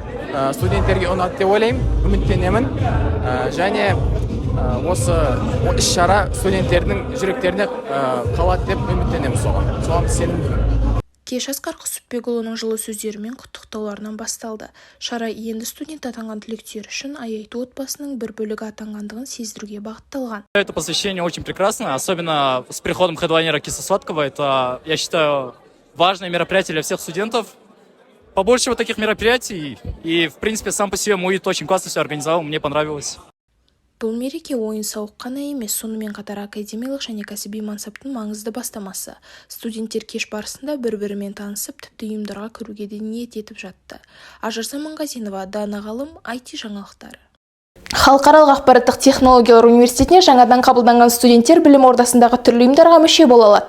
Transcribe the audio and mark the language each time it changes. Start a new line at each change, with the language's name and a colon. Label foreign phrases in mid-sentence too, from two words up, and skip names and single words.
Kazakh: Студенттерге ұнады деп ойлаймын, үміттенемін. Және осы іс-шара студенттердің жүректеріне қалады деп үміттенемін соған сенімдімін. Кеш Асқар Құсыпбекұлының жылы сөздерімен құттықтауларынан басталды. Шара енді студент атанған түлектер үшін аяйты отбасының бір бөлігі атанғандығын сездіруге бағытталған.
Russian: Это посвящение очень прекрасно, особенно с приходом хедлайнера Киса-Сладкого. Это, я считаю, важное мероприятие для всех студентов. Побольше вот таких мероприятий. И, в принципе, сам по себе МУИТ очень классно все организовал, мне понравилось.
Kazakh: Бұл мереке ойын-сауық қана емес, сонымен қатар академиялық және кәсіби мансаптың маңызды бастамасы. Студенттер кеш барысында бір-бірімен танысып, тіпті ұйымдарға кіруге де ниет етіп жатты. Ажар Заманғазинова, Дана Ғалым, IT жаңалықтары. Халықаралық ақпараттық технологиялар университетіне жаңадан қабылданған студенттер білім ордасындағы түрлі ұйымдарға мүше бола алады.